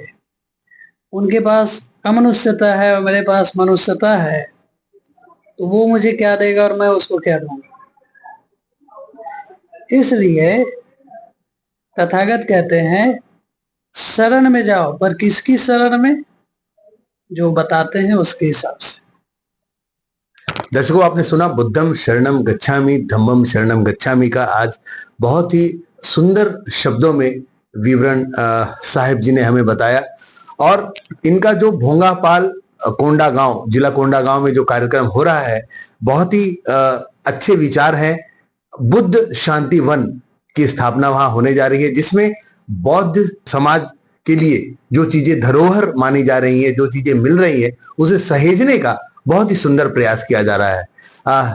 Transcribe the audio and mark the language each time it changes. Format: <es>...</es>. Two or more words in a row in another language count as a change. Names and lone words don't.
<hi>उनके पास अमनुष्यता है और मेरे पास मनुष्यता है, तो वो मुझे क्या देगा और मैं उसको क्या दूंगा। इसलिए तथागत कहते हैं शरण में जाओ, पर किसकी शरण में? जो बताते हैं उसके हिसाब से। दर्शकों, आपने सुना</hi> <pi>बुद्धम शरणम गच्छामि, धम्मम शरणम गच्छामि</pi> <hi>का आज बहुत ही सुंदर शब्दों में विवरण साहिब जी ने हमें बताया। और इनका जो भोंगापाल कोंडा गांव, जिला कोंडा गांव में जो कार्यक्रम हो रहा है, बहुत ही अच्छे विचार हैं। बुद्ध शांति वन की स्थापना वहां होने जा रही है, जिसमें बौद्ध समाज के लिए जो चीजें धरोहर मानी जा रही है, जो चीजें मिल रही है, उसे सहेजने का बहुत ही सुंदर प्रयास किया जा रहा है।</hi>